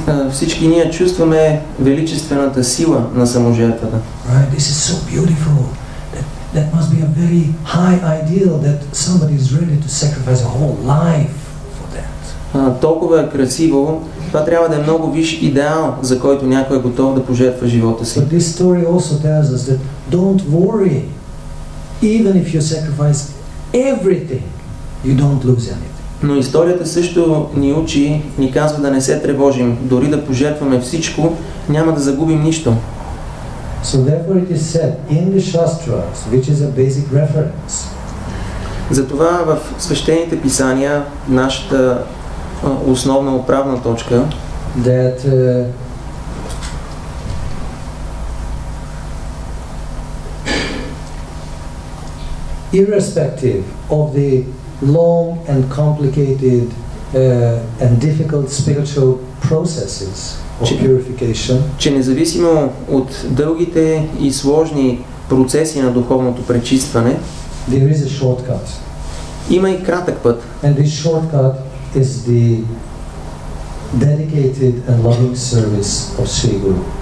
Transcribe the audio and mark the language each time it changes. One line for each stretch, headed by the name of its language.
Bulgarian: Всички ние чувстваме величествената сила на саможертвата.
English: Right? This is so beautiful. That must be a very high ideal that somebody is ready to sacrifice a whole life for that.
Bulgarian: Толкова е красиво. Това трябва да е много висш идеал, за който някой е готов да пожертва живота си.
English: But this story also tells us that don't worry. Even if you sacrifice everything, you don't lose anything.
Bulgarian: Но историята също ни учи, ни казва да не се тревожим. Дори да пожертваме всичко, няма да загубим нищо.
English: So therefore it is said in the Shastras, which is a basic reference.
Bulgarian: Затова в свещените писания, нашата основна отправна точка,
English: that irrespective of the long and complicated and difficult spiritual processes of purification,
Bulgarian: че независимо от дългите и сложни процеси на духовното пречистване,
English: there is a shortcut.
Bulgarian: има и кратък път.
English: And this shortcut is the dedicated and loving service of Sri Guru.